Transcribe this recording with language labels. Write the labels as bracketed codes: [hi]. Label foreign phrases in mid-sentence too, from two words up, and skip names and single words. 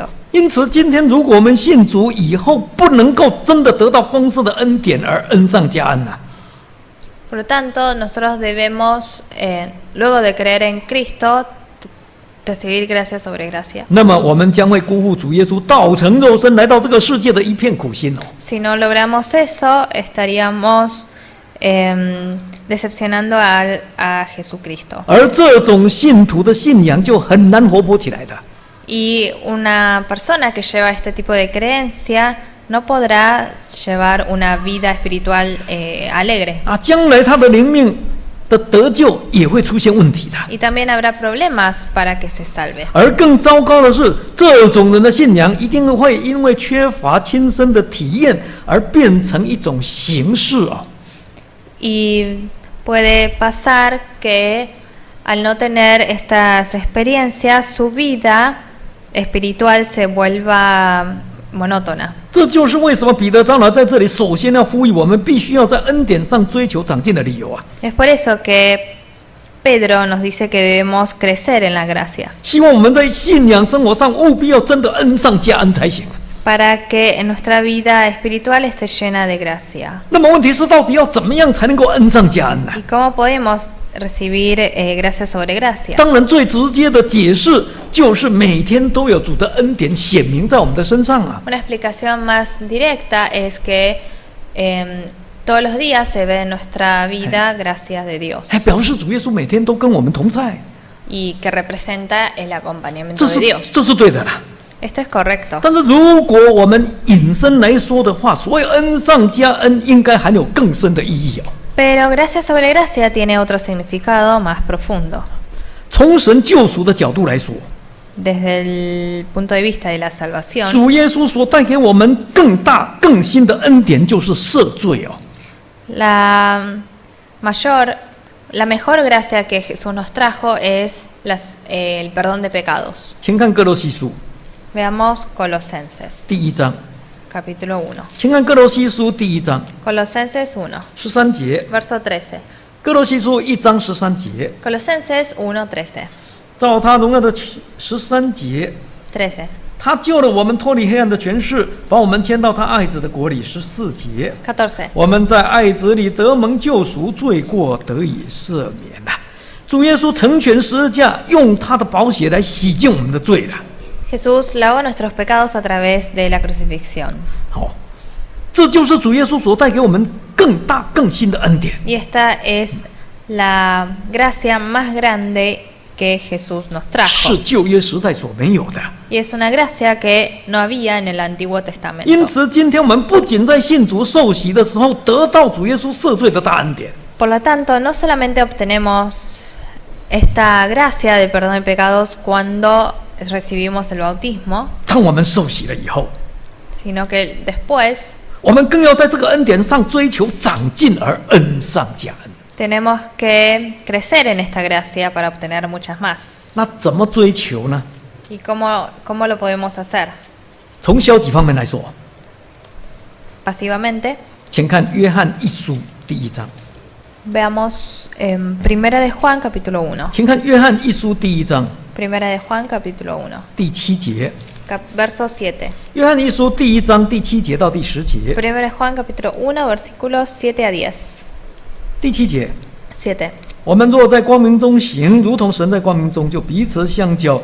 [zh] 因此，今天如果我们信主以后不能够真的得到丰盛的恩典而恩上加恩啊， [es] Por lo tanto, nosotros debemos, luego de creer en Cristo, recibir gracia sobre gracia. [zh] 那么我们将会辜负主耶稣道成肉身来到这个世界的一片苦心哦。 [es] Si no logramos eso, estaríamos decepcionando a Jesucristo. [zh] 而这种信徒的信仰就很难活泼起来的。 [es] Y una persona que lleva este tipo de creencia no podrá llevar una vida espiritual alegre. [zh] 将来他的灵命的得救也会出现问题的。 [es] Y también habrá problemas para que se salve. [zh] 而更糟糕的是，这种人的信仰一定会因为缺乏亲身的体验而变成一种形式啊。 [es] Y puede pasar que al no tener estas experiencias, su vida espiritual se vuelva monótona. [zh] 这就是为什么彼得长老在这里首先要呼吁我们必须要在恩典上追求长进的理由啊。 [es] Es por eso que Pedro nos dice que debemos crecer en la gracia, [zh] 希望我们在信仰生活上务必要真的恩上加恩才行。 [es] para que en nuestra vida espiritual esté llena de gracia. [zh] 那么问题是，到底要怎么样才能够恩上加恩呢？ [es] ¿Y cómo podemos recibir gracia sobre gracia? [zh] 当然，最直接的解释就是每天都有主的恩典显明在我们的身上啊。 [es] Una explicación más directa es que Todos los días se ve en nuestra vida gracias de Dios [zh] 还表示主耶稣每天都跟我们同在， [es] y que representa el acompañamiento de Dios. [zh] 这是对的啦。 [es] Esto es correcto. [zh] 但是如果我们引申来说的话，所谓恩上加恩，应该含有更深的意义哦。 [es] Pero gracia sobre gracia tiene otro significado más profundo. [zh] 从神救赎的角度来说， [es] Desde el punto de vista de la salvación, [zh] 主耶稣所带给我们更大更新的恩典就是赦罪哦。 [es] la mejor gracia que Jesús nos trajo es el perdón de pecados. [zh] 请看哥罗西书 [es] Veamos Colosenses, [zh] 第1章， [es] capítulo 1. [zh] 请看哥罗西书第1章 [es] Colosenses 1, [zh] 13节， [es] verso 13. [zh] 哥罗西书1章13节， [es] Colosenses 1:13. [zh] 照他荣耀的13节， [es] 13. [zh] 他救了我们脱离黑暗的权势，把我们迁到他爱子的国里。14节， [es] 14. [zh] 我们在爱子里得蒙救赎，罪过得以赦免了。主耶稣成全十字架，用他的宝血来洗净我们的罪了。 [es] Jesús lavó nuestros pecados a través de la crucifixión. [zh] 好，这就是主耶稣所带给我们更大更新的恩典。 [es] Y esta es la gracia más grande que Jesús nos [zh] 是 [es] trajo. [zh] 旧约时代所没有的。 [es] Y es una gracia que no había en el Antiguo [zh] 因 [es] Testamento. [zh] 此，今天我们不仅在信主受洗的时候得到主耶稣赦罪的大恩典， [es] Por lo tanto, no solamente obtenemos esta gracia de perdón de pecados cuando recibimos el bautismo, [zh] 当我们受洗了以后， [es] sino que después [zh] 我们更要在这个恩典上追求长进，而恩上加恩。 [es] tenemos que crecer en esta gracia para obtener muchas más. [zh] 那怎么追求呢？ [es] ¿Y cómo lo podemos hacer? [zh] 从消极方面来说， [es] Pasivamente, [zh] 请看约翰一书第1章， [es] veamos Primera de Juan capítulo 1. [zh] 请看约翰一书第1章 [es] Primera de Juan capítulo 1. [zh] 第7节， [es] Verso 7. [zh] 约翰一书第1章第7节到第10节， [es] Primera de Juan capítulo 1 versículos 7 a 10. [zh] 第7节， [es] 7. [zh] 我们若在光明中行，如同神在光明中，就彼此相交。